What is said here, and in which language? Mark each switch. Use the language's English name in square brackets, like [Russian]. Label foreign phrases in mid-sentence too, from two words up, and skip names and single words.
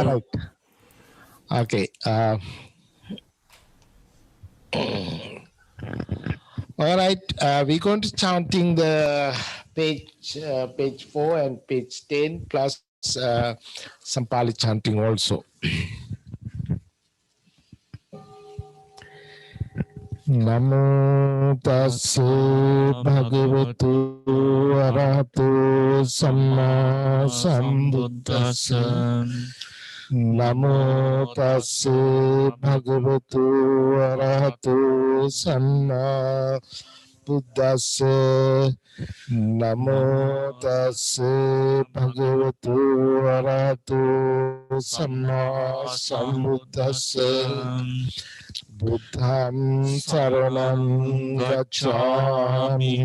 [English] All right. Okay. All right. We're going to chanting the page 4 and page 10 plus some Pali chanting also. [Pali] Namo tassa bhagavatu arahato samma sambuddhassa. Namo tassa bhagavatu arahato samma Buddhassa Namo tassa bhagavato arahato samma sambuddhassa Buddham saranam gacchami